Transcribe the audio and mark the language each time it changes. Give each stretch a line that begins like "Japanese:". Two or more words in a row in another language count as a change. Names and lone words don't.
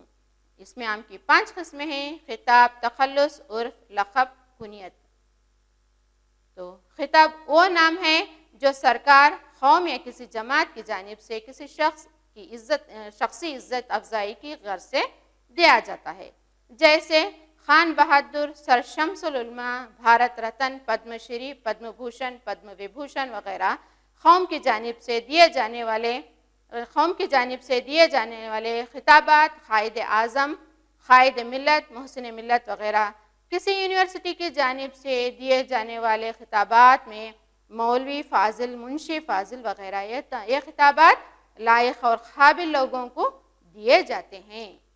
Urdu: اسم عام کی 5 قسمیں ہیں: خطاب، تخلص، عرف، لقب، کنیت۔ تو خطاب وہ نام ہے جو سرکار، قوم یا کسی جماعت کی جانب سے کسی شخص کی شخصی عزت افزائی کی غرض سے دیا جاتا ہے، جیسے خان بہادر، سر شمس العلماء، بھارت رتن، پدم شری، پدم بھوشن، پدم وبھوشن وغیرہ قوم کی جانب سے دیے جانے والے خطابات، قائد اعظم، قائد ملت، محسن ملت وغیرہ کسی یونیورسٹی کی جانب سے دیے جانے والے خطابات میں مولوی فاضل، منشی فاضل وغیرہ یہ خطابات لائق اور قابل لوگوں کو دیے جاتے ہیں۔